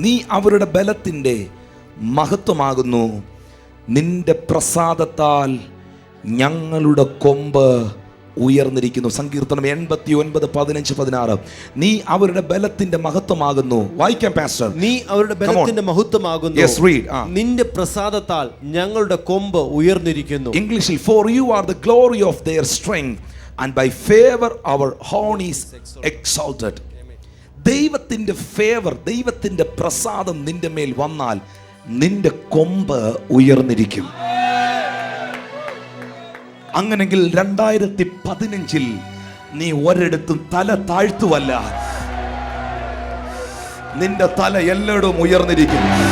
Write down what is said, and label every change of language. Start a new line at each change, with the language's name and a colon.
Malayalam: നീ അവരുടെ ബലത്തിൻ്റെ മഹത്വമാകുന്നു, നിന്റെ പ്രസാദത്താൽ ഞങ്ങളുടെ കൊമ്പ് ഉയർന്നിരിക്കുന്നു. സങ്കീർത്തനം 89 15 16. നീ അവരുടെ ബലത്തിന്റെ മഹത്വമാകുന്നു. വായിക്കാം പാസ്റ്റർ. നീ അവരുടെ ബലത്തിന്റെ മഹത്വമാകുന്നു.
English: Yes, read.
Malayalam: നിന്റെ പ്രസാദത്താൽ ഞങ്ങളുടെ കൊമ്പ് ഉയർന്നിരിക്കുന്നു.
English: ഇംഗ്ലീഷിൽ for you are the glory of their strength and by favor our horn is exalted.
Malayalam: ദൈവത്തിന്റെ ഫേവർ, ദൈവത്തിന്റെ പ്രസാദം നിന്റെ മേൽ വന്നാൽ നിന്റെ കൊമ്പ് ഉയർന്നിരിക്കും. അങ്ങനെങ്കിൽ 2015 നീ ഒരിടത്തും തല താഴ്ത്തുവല്ല, നിന്റെ തല എല്ലായിടവും ഉയർന്നിരിക്കും.